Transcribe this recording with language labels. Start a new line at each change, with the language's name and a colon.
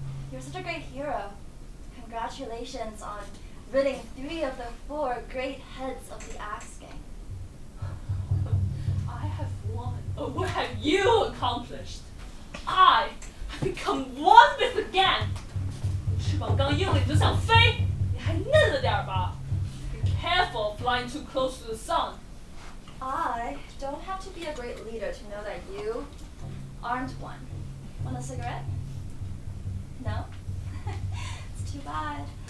English: You're such a great hero. Congratulations on ridding 3 of the 4 great heads of the Axe Gang. I have won. Or what have you accomplished? I have become one with the gang.
Chinese: 翅膀刚硬了你就想飞，你还嫩了点吧。
English: Be careful of flying too close to the sun. I don't have to be a great leader to know that you aren't one. Want a cigarette? No? It's too bad.